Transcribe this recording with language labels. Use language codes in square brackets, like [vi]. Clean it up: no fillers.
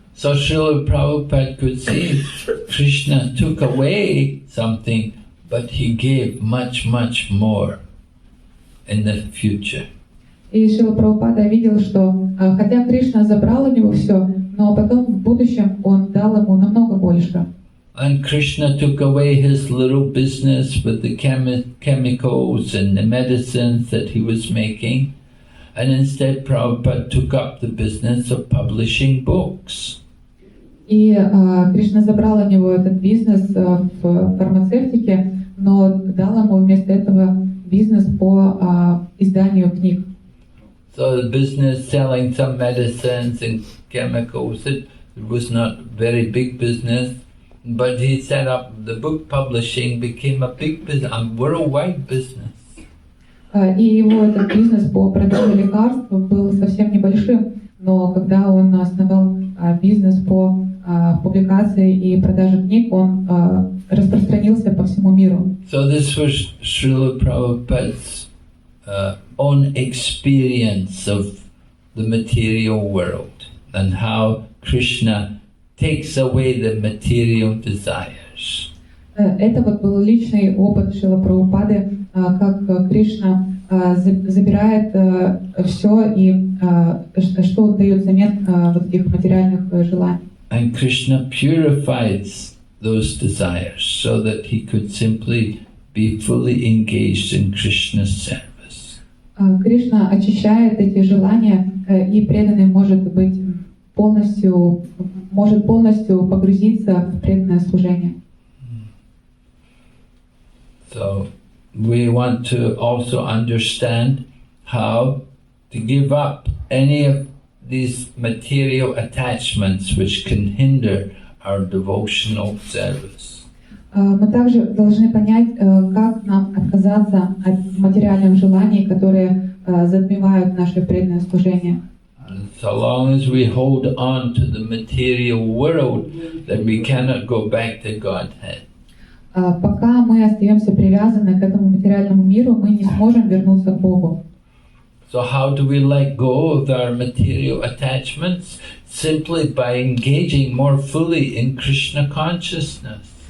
[en] So Srila Prabhupada could see Krishna took away something, but he gave much, much more in the future. [ru] И Шрила Прабхупада видел, что хотя Кришна забрал у него все, но потом в будущем он дал ему намного больше. [en] And Krishna took away his little business with the chemicals and the medicines that he was making, and instead Prabhupada took up the business of publishing books. [ru] И Кришна забрал у него этот бизнес в фармацевтике, но дал ему вместо этого бизнес по изданию книг. [en] So the business selling some medicines and chemicals, it was not very big business, but he set up the book publishing, became a big business, a worldwide business. [ru] И его этот бизнес по продаже лекарств был совсем небольшим, но когда он основал бизнес по публикации и продаже книг, он распространился по всему миру. [en] So this was Srila Prabhupada's own experience of the material world and how Krishna takes away the material desires. [ru] Это вот был личный опыт Шрилы Прабхупады, как Кришна забирает все и что он дает взамен вот этих материальных желаний. [en] And Krishna purifies those desires so that he could simply be fully engaged in Krishna's service. [ru] Кришна очищает эти желания, и преданный может полностью погрузиться в преданное служение. [en] So we want to also understand how to give up any of these material attachments which can hinder our devotional service. [ru] Мы также должны понять, как нам отказаться от материальных желаний, которые затмевают наше преданное служение. [en] And so long as we hold on to the material world, then we cannot go back to Godhead. [ru] Пока мы остаемся привязаны к этому материальному миру, мы не сможем вернуться к Богу. [en] So how do we let go of our material attachments? Simply by engaging more fully in Krishna consciousness.